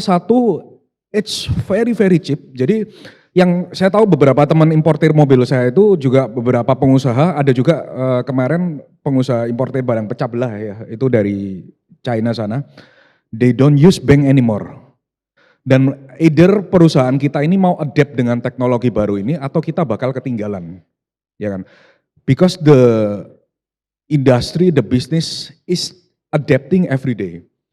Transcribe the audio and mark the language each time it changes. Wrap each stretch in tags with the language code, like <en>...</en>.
<en>Satu, it's very very cheap.</en> <id>Jadi yang saya tahu beberapa teman importir mobil saya itu juga beberapa pengusaha, ada juga kemarin pengusaha importir barang pecah belah ya, itu dari China sana.</id> <en>They don't use bank anymore.</en> <id>Dan either perusahaan kita ini mau adapt dengan teknologi baru ini atau kita bakal ketinggalan. Ya kan?</id> <en>Because the industry, the business is adapting every day.</en>